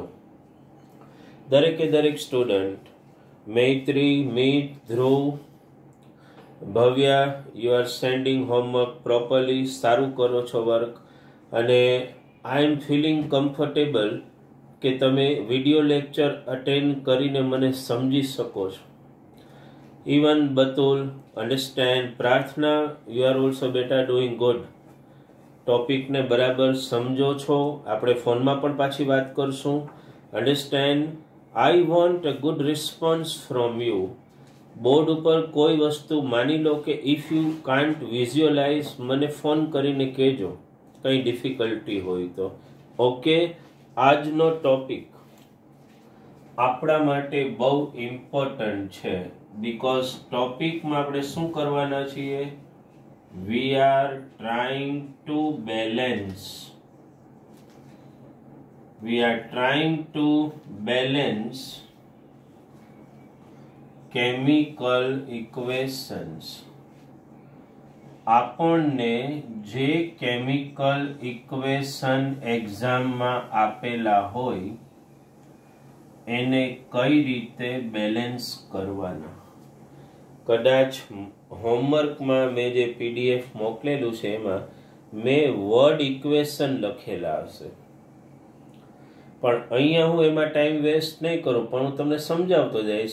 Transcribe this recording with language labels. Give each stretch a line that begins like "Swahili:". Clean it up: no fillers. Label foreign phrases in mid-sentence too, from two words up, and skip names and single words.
Gujarati: દરેકે દરેક સ્ટુડન્ટ, મૈત્રી, મિત, ધ્રુવ, ભવ્યા,
English: you are sending homework properly,
Gujarati: સારું કરો છો વર્ક, અને
English: I am feeling comfortable
Gujarati: કે તમે વિડિયો લેક્ચર અટેન્ડ કરીને મને સમજી શકો છો.
English: Even Batul, understand, પ્રાર્થના, you are also better doing good.
Gujarati: ટોપિકને બરાબર સમજો છો. આપણે ફોનમાં પણ પાછી વાત કરશું.
English: Understand, I want a good response from you.
Gujarati: બોર્ડ ઉપર કોઈ વસ્તુ માની લો કે
English: if you can't visualize,
Gujarati: મને ફોન કરીને કહેજો કંઈ ડિફિકલ્ટી હોય તો. ઓકે? આજનો ટોપિક આપણા માટે બહુ ઇમ્પોર્ટન્ટ છે. બીકોઝ ટોપિકમાં આપણે શું કરવાના છીએ?
English: We are trying to balance. We are trying to balance chemical equations.
Gujarati: આપણને જે
English: chemical equation
Gujarati: એક્ઝામમાં આપેલા હોય એને કઈ રીતે બેલેન્સ કરવાના. કદાચ હોમવર્કમાં મેં જે PDF મોકલેલું છે એમાં મેં
English: word equation
Gujarati: લખેલા હશે, પણ અહીંયા હું એમાં
English: time waste
Gujarati: નહીં કરું, પણ હું તમને સમજાવતો જઈશ.